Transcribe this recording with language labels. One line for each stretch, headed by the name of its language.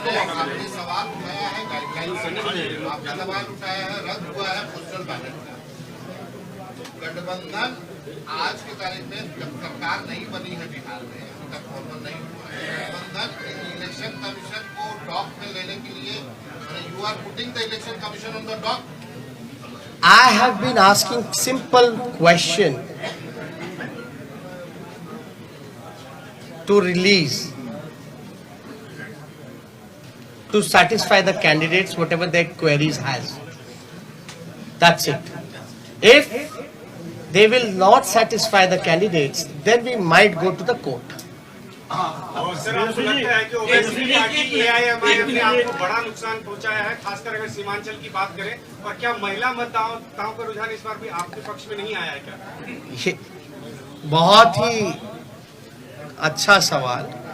Hindi: आपने सवाल उठाया है गाइडलाइन से, आपने सवाल उठाया है रद्द हुआ है पोस्टल बैलेट का। गठबंधन आज की तारीख में जब सरकार नहीं बनी है बिहार में, अभी तक फॉर्मल नहीं हुआ है, गठबंधन इलेक्शन कमीशन को डॉक में लेने के लिए
English: You are putting the election commission on the dock. I have been asking simple question to release, to satisfy the candidates whatever their queries has. That's it. If they will not satisfy the candidates, then we might go to the court.
Hindi: और sir आपको लगता है कि Owaisi party AIMIM ने आपको बड़ा नुकसान पहुंचाया है, खासकर अगर सीमांचल की बात करें? और क्या महिला मतदाताओं का रुझान इस बार भी आपके पक्ष में नहीं आया है क्या? ये बहुत ही अच्छा सवाल।